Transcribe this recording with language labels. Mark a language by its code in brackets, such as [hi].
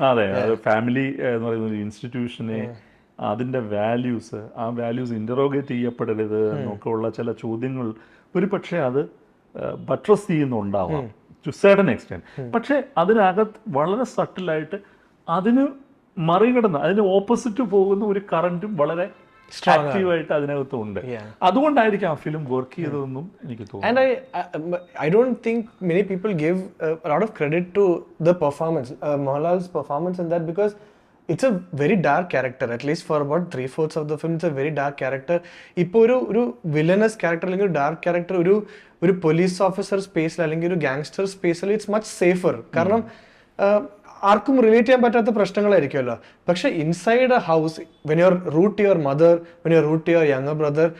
[ml] അതെ, ഫാമിലി എന്ന് പറയുന്ന ഒരു ഇൻസ്റ്റിറ്റ്യൂഷനെ അതിൻ്റെ വാല്യൂസ്, ആ വാല്യൂസ് ഇൻ്ററോഗേറ്റ് ചെയ്യപ്പെടരുത് എന്നൊക്കെ ഉള്ള ചില ചോദ്യങ്ങൾ ഒരു പക്ഷേ അത് ബട്രസ് ചെയ്യുന്നുണ്ടാവാം [en] To certain extent. [ml] പക്ഷേ അതിനകത്ത് വളരെ സട്ടിലായിട്ട് അതിന് മറികടന്ന് അതിന് ഓപ്പോസിറ്റ് പോകുന്ന ഒരു കറൻറ്റും വളരെ ആക്റ്റീവായിട്ട് അതിനകത്തുണ്ട്. അതുകൊണ്ടായിരിക്കും ആ ഫിലിം വർക്ക് ചെയ്തതെന്നും എനിക്ക് തോന്നുന്നു. [en] And I don't think many people give a lot of credit to the performance, Mohanlal's performance in that, because it's a very dark character. At least for about 3/4 of the film, it's a very dark character. [ml] ഇപ്പോൾ ഒരു villainous character അല്ലെങ്കിൽ ഒരു dark character ഒരു police officer സ്പേസിൽ അല്ലെങ്കിൽ ഒരു gangster സ്പേസിൽ [en] It's much safer. [ml] കാരണം ആർക്കും റിലേറ്റ് ചെയ്യാൻ പറ്റാത്ത പ്രശ്നങ്ങളായിരിക്കുമല്ലോ. [en] പക്ഷെ inside a house, when you root to your mother, when you root to your younger brother,